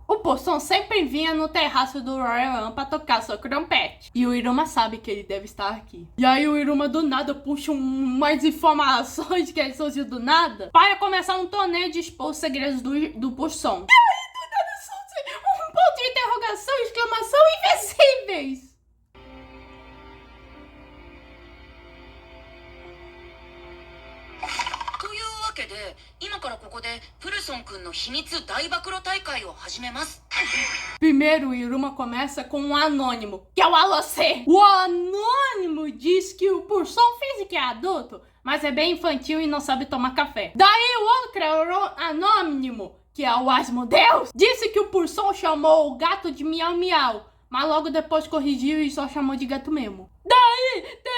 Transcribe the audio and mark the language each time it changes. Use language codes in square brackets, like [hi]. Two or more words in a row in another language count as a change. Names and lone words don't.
[pt] O Purson sempre vinha no terraço do Royal One pra tocar seu trompete. E o Iruma sabe que ele deve estar aqui. E aí o Iruma do nada puxa mais informações que ele surgiu do nada para começar um torneio de expor os segredos do Purson. E aí do nada surge um ponto de interrogação, exclamação invencíveis. [ja] で今からここでプルソン君の秘密大暴露大会を始めます。 [pt] Primeiro, o Iruma começa com um anônimo, que é o Alocé. O anônimo diz que o Purson finge que é adulto, mas é bem infantil e não sabe tomar café. Daí o outro anônimo, que é o Asmodeus, disse que o Purson chamou o gato de Miau Miau, mas logo depois corrigiu e só chamou de gato mesmo.